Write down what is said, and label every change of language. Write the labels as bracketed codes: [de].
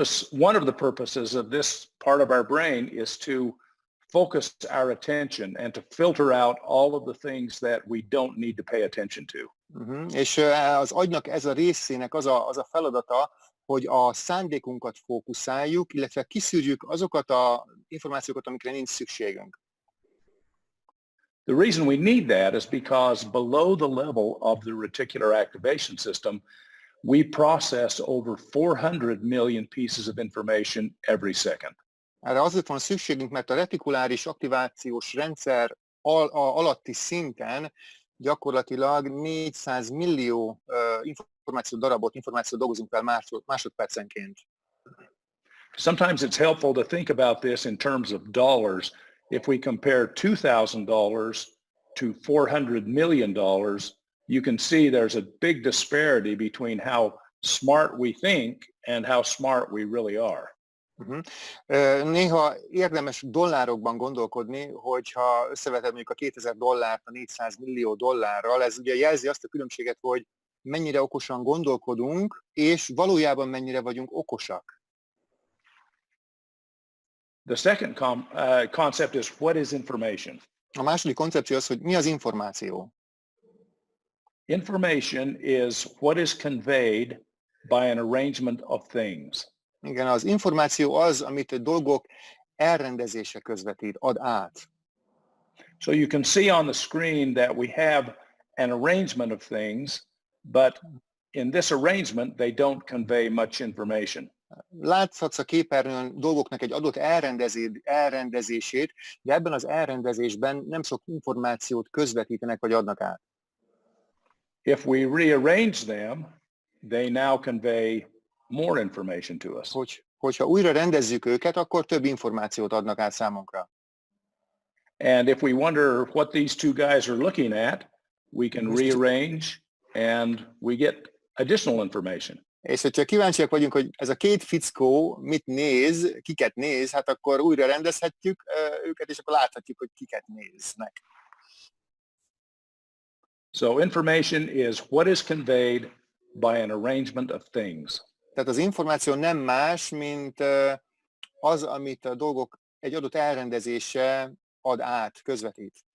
[en] One of the purposes of this part of our brain is to focus our attention and to filter out all of the things that we don't need to pay attention to. [hu] És az agynak ez a részének az a feladata, hogy a szándékunkat fókuszáljuk, illetve kiszűrjük azokat az információkat, amikre nincs szükségünk. [en] The reason we need that is because below the level of the reticular activation system, we process over 400 million pieces of information every second. [hu] Erre azért van szükségünk, mert a retikuláris aktivációs rendszer alatti szinten gyakorlatilag 400 millió információ dolgozunk fel másodpercenként. [en] Sometimes it's helpful to think about this in terms of dollars. If we compare $2,000 to $400 million, you can see there's a big disparity between how smart we think and how smart we really are. [hu] Néha érdemes dollárokban gondolkodni, hogyha összeveted mondjuk a $2000 a 400 millió dollárral, ez ugye jelzi azt a különbséget, hogy mennyire okosan gondolkodunk, és valójában mennyire vagyunk okosak. [en] The second concept is what is information? [hu] A második koncepció az, hogy mi az információ. [en] Information is what is conveyed by an arrangement of things. [hu] Igen, az információ az, amit a dolgok elrendezése közvetít, ad át. [en] So you can see on the screen that we have an arrangement of things, but in this arrangement, they don't convey much information. [hu] Láthatsz a képernyőn dolgoknak egy adott elrendezését, de ebben az elrendezésben nem sok információt közvetítenek vagy adnak át. [en] If we rearrange them, they now convey more information to us. [hu] Hogyha újra rendezzük őket, akkor több információt adnak át számunkra. [en] And if we wonder what these two guys are looking at, we can rearrange and we get additional information. [hu] És hogyha kíváncsiak vagyunk, hogy ez a két fickó mit néz, kiket néz, hát akkor újra rendezhetjük őket, és akkor láthatjuk, hogy kiket néznek. [en] So information is what is conveyed by an arrangement of things. [hu] Tehát az információ nem más, mint az, amit a dolgok egy adott elrendezése ad át, közvetít.